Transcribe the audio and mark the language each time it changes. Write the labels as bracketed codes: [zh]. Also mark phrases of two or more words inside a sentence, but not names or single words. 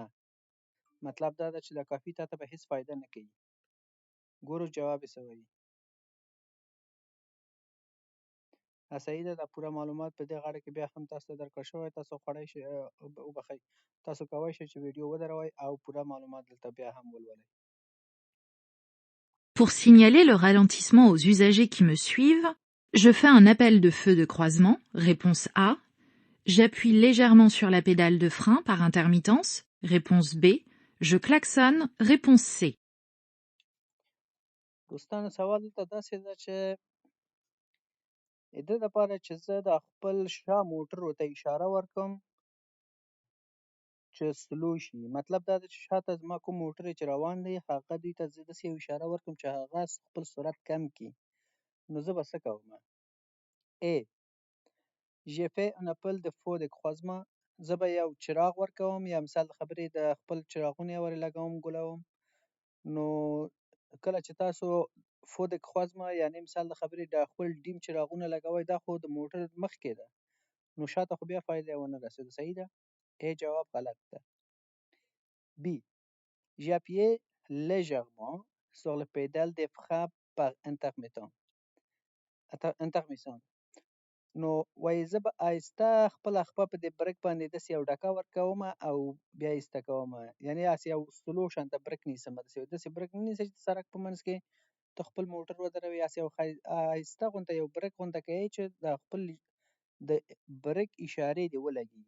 [ps] مطلب دا ده چې دا کافي تا ته به هېڅ فایده نه کوي. ګورو جواب یې څه وایي. صحیح ده، دا پوره معلومات په دې غاړه کې بیا هم تاسو ته درکړل شوی. تاسو خوړی شئ، وبخئ، تاسو کولی شئ چې ویډیو ودروئ او پوره معلومات دلته بیا هم ولولئ. [fr] Pour signaler le ralentissement aux usagers qui me suivent, je fais un appel de feu de croisement, réponse A. J'appuie légèrement sur la pédale de frein par intermittence, réponse B. Je klaxonne, réponse C. [ps] دوستانو سوال دلته داسې ده چې د دې دپاره چې زه د خپل شا موټر ورته اشاره ورکړم چې سلو شي. مطلب دا ده چې شاته زما کوم موټر چې روان دی هغه دوی ته زه داسې یو اشاره ورکړم چې هغه خپل سرعت کم کړي. نو زه به څه کوم؟ A. [fr] J'ai fait un appel de feu de croisement. [ps] زه به یو چراغ ورکوم یا مثال د خبرې د خپل چراغونه یې ورې لګوم ګلوم. نو کله چې تاسو [fr] feu de croisement [ps] یعنې مثال د خبرې د خپل ډیم چراغونه لګوئ دا خو د موټر مخکې ده نو شاته خو بیا فایده ونه رسېده. صحیح ده؟ A جواب غلط ده. B. [fr] J'ai appuyé légèrement sur le pédale de frein par intermittent. [ps] نو وایي زه به آهسته خپله خپه په دې برک باندې داسې یو ډکه ورکوم او بیا ایسته کوم. یعنې هسې یو سلو شانته برک نیسم. داسې برک نه نیسئ چې د سړک په منځ کې ته خپل موټر ودروې. هسې یو آهسته غونته یو برک غونته کوې چې د خپل د برک اشارې دې ولګېږي.